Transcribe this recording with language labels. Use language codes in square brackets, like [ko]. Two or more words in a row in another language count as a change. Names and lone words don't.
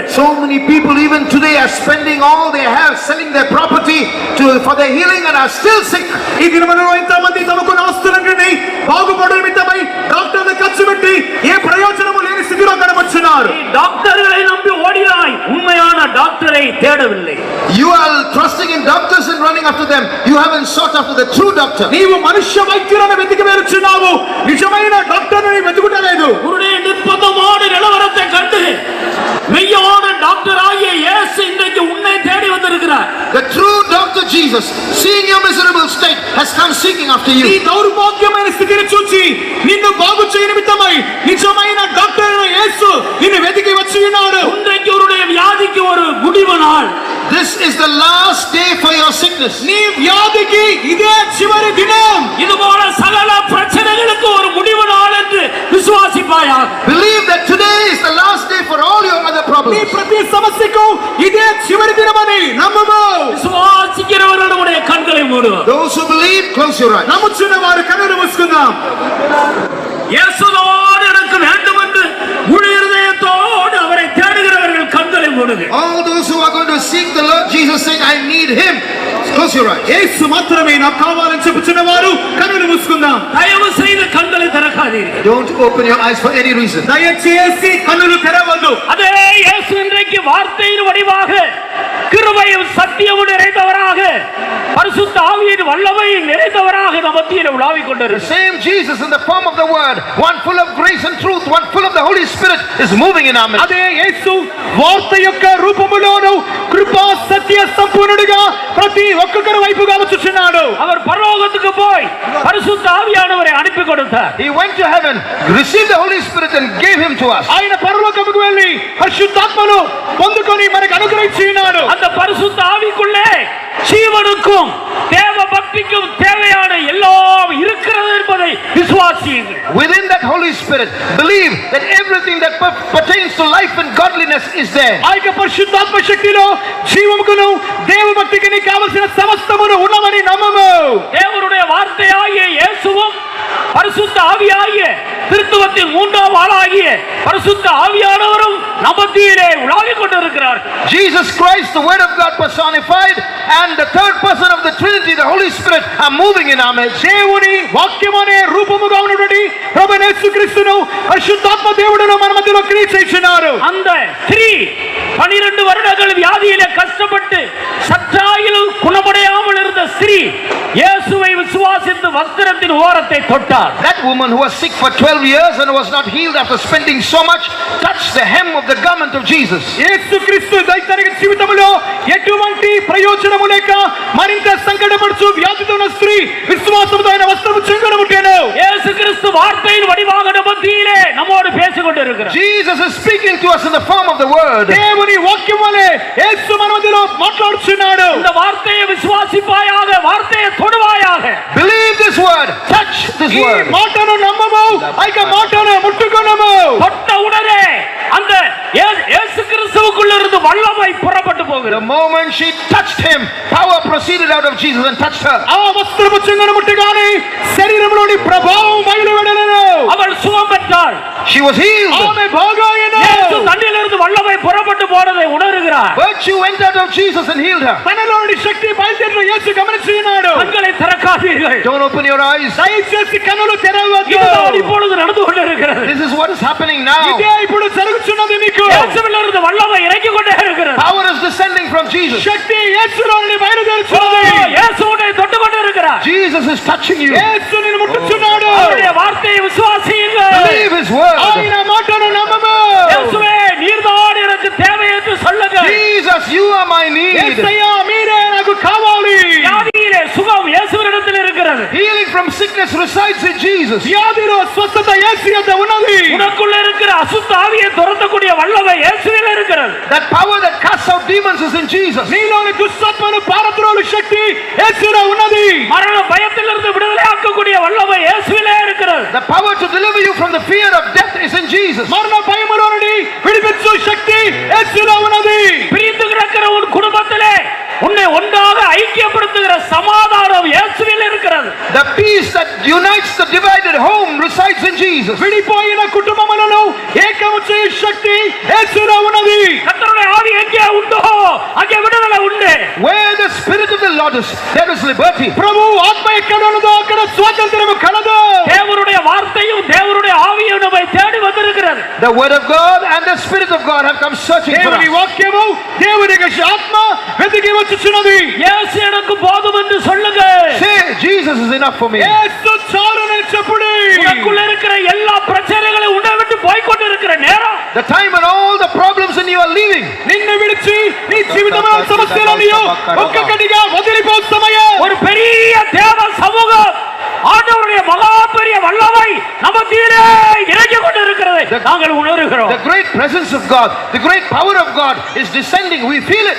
[en] So many people even today are spending all they have, selling their property for their healing, and are still sick. [te] ఈ దినములలో ఎంతమంది తమకున్న ఆస్తులన్నిటిని బాగుపడు నిమిత్తమై డాక్టర్ల ఖర్చు పెట్టి ఏ ప్రయోజనము లేని స్థితిలో కనబడుచున్నారు. [ta] நீ டாக்டர்களை நம்பி ஓடினாய், உண்மையான டாக்டரை தேடவில்லை. [en] You are trusting in doctors and running after them. You haven't sought after the true doctor. [te] నీవు మనుష్య వైద్యులను వెతికి వెళ్తున్నావు, నిజమైన డాక్టర్ని వెతుకుటలేదు. [ta] உன்னுடைய நிர்பந்தமான நிலவரத்தை கண்டு மெய்யான டாக்டர் ஆகிய இயேசு இன்றைக்கு உன்னை தேடி வந்திருக்கிறார். [en] The true doctor Jesus, seeing your miserable state, has come seeking after నీ you. [te] దౌర్భాగ్యమైన స్థితిని చూచి నిన్ను బాగు చేయ నిమిత్తమై నిజమైన డాక్టర్ అయిన యేసు నిన్ను వెతికి వచ్చి ఉన్నాడు. [ta] இன்றைக்கு உன்னுடைய வியாதிக்கு ஒரு முடிவு நாள். [en] This is the last day for your sickness. [te] నీ వ్యాధికి ఇదే చివరి దినం. [ta] இதுபோல சகல பிரச்சனைகளுக்கு ஒரு முடிவு நாள் என்று விசுவாசிப்பாயாக. [en] Believe that today is the last day for all your other నీ problems. [te] ప్రతి సమస్యకు ఇదే చివరి దినమని నమ్ముము. [ta] விசுவாசிக்கிறவர்களுடைய கண்களை மூடுவோம். [en] Those who believe, close your eyes. [te] నమ్ముచున్న వారు కన్నులు మూసుకుందాం. [ta] இயேசுவோடு எனக்கு வேண்டும் என்று முழு இருதயத்தோடு அவரை தேடுகிறவர்கள் கண்களை மூடுங்க. [en] All those who are going to seek the Lord Jesus, saying, I need Him, close your eyes. [te] యేసు మాత్రమే నాకు కావాలని చెప్పుచున్న వారు కన్నులు మూసుకుందాం. [ta] தயவு செய்து கண்களை திறக்காதீர்கள். [en] Don't open your eyes for any reason. [te] దయచేసి కన్నులు తెరవద్దు. [ta] அதே இயேசு இன்றைக்கு வார்த்தையின் வடிவாக கிருபையும் சத்தியமும் நிறைந்தவராக பரிசுத்த ஆவியின் வல்லமையும் நிறைந்தவராக நம் மத்தியிலே உலாவிக் The கொண்டிருக்கிறார். [en] same Jesus in the form of the Word, one full of grace and truth, one full of the Holy Spirit, is moving in our midst. [te] అదే యేసు వార్త యొక్క రూపములోను కృపా సత్య సంపూర్ణుడిగా ప్రతి ఒక్కొక్కరి వైపుగా వచ్చుచున్నాడు. [ta] அவர் பரலோகத்துக்கு போய் பரிசுத்த ஆவியானவரை அனுப்பி கொடுத்தார். [en] He went to heaven, received the Holy Spirit and gave Him to us. [te] ఆయన పరలోకముకు వెళ్ళి పరిశుద్ధాత్మను పొందుకొని మనకు అనుగ్రహించి ఉన్నాడు. [ta] அந்த பரிசுத்த ஆவிக்குள்ளே ஜீவனுக்கும் தேவ பக்திக்கும் தேவையான எல்லாம் இருக்கிறது என்பதை விசுவாசியுங்கள். [en] Within that Holy Spirit, believe that everything that pertains to life and godliness is there. [te] ఆ యొక్క పరిశుద్ధాత్మ శక్తిలో జీవముకును దేవ భక్తికి కావలసిన సమస్తమును ఉన్నవని నమ్మము. [ta] தேவனுடைய வார்த்தையாகிய இயேசுவும் பரிசுத்த ஆவியாகிய திருத்துவத்தின் மூன்றாம் ஆளாகிய பரிசுத்த ஆவியானவரும் நமத்திலே உலாவிக் கொண்டிருக்கிறார். [en] Jesus Christ, the Word of God personified, and the third person of the Trinity, the Holy Spirit, are moving in our midst. [te] దేవుని వాక్యమనే రూపముగా ఉన్నటువంటి ప్రభువైన యేసుక్రీస్తును పరిశుద్ధాత్మ దేవుడును మన మధ్యలో క్రియ చేస్తున్నారు. [ta] அந்த ஸ்திரீ 12 வருடங்கள் வியாதியிலே கஷ்டப்பட்டு சற்றாயிலும் குணமடையாமல் இருந்த ஸ்திரீ இயேசுவை விசுவாசித்து வஸ்திரத்தின் ஓரத்தை தொட்டார். [en] That woman who was sick for 12 years and was not healed after spending so much, touched the hem of the garment of Jesus. [te] యేసుక్రీస్తు దైనిక జీవితంలో ఎటువంటి ప్రయోజనము లేక మరింత సంకటపడుచు వ్యాధితో ఉన్న స్త్రీ విశ్వాసముతో ఆయన వస్త్రము చెంగున ముట్టాను. [ta] இயேசுகிறிஸ்து வார்த்தையின் வடிவாக மத்தியிலே நம்மோடு பேசிக் கொண்டிருக்கிறார். [en] Jesus is speaking to us in the form of the Word. [te] దేవుని వాక్యం వలె యేసు మన మధ్యలో మాట్లాడుచున్నాడు. [ta] இந்த வார்த்தையை விசுவாசிப்பாயாக, வார்த்தையை தொடுவாயாக. [en] Believe this word, touch this ఈ word. [te] మాటను నమ్మము, ఆ యొక్క మాటను ముట్టుకొనము. [ta] தொட்ட உடனே அந்த இயேசுகிறிஸ்துவுக்குள்ள இருந்து வல்லமை புறப்பட்டு The போகிறது. [en] moment she touched Him, power proceeded out of Jesus and touched her. [te] ఆ వస్త్రము చెంగున ముట్టగానే శరీరంలోని ప్రభావం బయలువెడలను. [ta] அவள் சுகம் பெற்றாள். [en] She was healed. [te] ఆమె బాగాయెను. [ta] இயேசு தன்னிலிருந்து வல்லமை புறப்பட்டு போனதை உணர்கிறார். [en] Virtue went out of Jesus and healed her. [te] తనలోని శక్తి బయలుదేరిన యేసు గమనించున్నాడు. [ta] கண்களை திறக்காதீர்கள். [en] Don't open your eyes. [te] దయచేసి కన్నులు తెరవద్దు. [ta] இதுதான் இப்பொழுது நடந்து கொண்டிருக்கிறது. [en] This is what is happening now. [te] ఇదే ఇప్పుడు జరుగుతున్నది మీకు. [ta] இயேசுவிலிருந்து வல்லமை இறங்கிக் கொண்டே இருக்கிறது. [en] Power is descending from Jesus. [te] శక్తి యేసులోని బయలుదేరుచున్నది. [ta] இயேசு உன்னை தொட்டு கொண்டிருக்கிறார். [en] Jesus is touching you. [te] యేసు నిన్ను ముట్టుచున్నాడు. [ta] அவருடைய வார்த்தையை விசுவாசியுங்கள். [en] Believe His word. [te] ఆయన మాటను నమ్మము. [ta] இயேசுவே, நீர்தான் எனக்கு தேவை என்று சொல்லுங்கள். [en] Jesus, you are my need. [te] యేసయ్యా, మీరే నాకు కావాలి. [ta] வியாதியிலே சுகம் இயேசுவினிடத்தில் இருக்கிறது. [en] Healing from sickness resides in Jesus. [te] వ్యాధిలో స్వస్థత యేసు యొద్ద ఉన్నది. [ta] உனக்குள்ள இருக்கிற அசுத்த ஆவியை துரத்தக்கூடிய வல்லமை இயேசுவில் இருக்கிறது. [en] That power that casts out demons is in Jesus. [te] నీలోని దుష్టాత్మను పారద్రోలు శక్తి యేసులో ఉన్నది. [ta] மரண பயத்திலிருந்து விடுதலை ஆக்கக்கூடிய வல்லமை இயேசுவிலே இருக்கிறது. [en] The power to deliver you from the fear of death is in Jesus. [te] మరణ భయములో నుండి విడిపించు శక్తి యేసులో ఉన్నది. [ta] பிரிந்து கிடக்கிற உன் குடும்பத்திலே உன்னை ஒன்றாக ஐக்கியப்படுத்துகிற சமாதானம் இயேசுவில் இருக்கிறது. [en] The peace that unites the divided home resides in Jesus. [te] విడిపోయిన కుటుంబములను ఏకము చేయు శక్తి యేసులో ఉన్నది. [ta] கர்த்தருடைய ஆவி எங்கே உண்டோ அங்கே விடுதலை உண்டு. [en] Where the spirit of the Lord is, there is liberty. [te] ప్రభు ఆత్మ ఎక్కడ ఉన్నదో అక్కడ స్వాతంత్రము కలదు. [ta] தேவனுடைய வார்த்தையும் தேவனுடைய ஆவியும் நம்மை தேடி வந்திருக்கிறது. [en] The word of God and the spirit of God have come searching for దేవుని us. [te] వాక్యము దేవుని ఆత్మ వెతికి వచ్చుచున్నది. [ta] இயேசு எனக்கு போதும் என்று சொல்லுங்க. [en] Say, Jesus is enough for me. [te] యేసు చాలునని చెప్పుడి. [ta] உனக்குள்ள இருக்கிற எல்லா பிரச்சனைகளும் உன்னை விட்டு போய்க்கொண்டு இருக்கிற நேரம். [en] The time when all the problems in you are leaving. [te] నిన్ను విడిచి నీ జీవితంలో సమస్యలన్నీ ఒక్కొక్కటిగా వదిలిపో సమయం. [ta] ஒரு பெரிய தேவ சமூகம் ஆண்டவருடைய மகா பெரிய வல்லமை நமத்திலே இறங்கி கொண்டு இருக்கிறது. நாங்கள் உணர்கிறோம். [en] The great presence of God, the great power of God is descending. We feel it.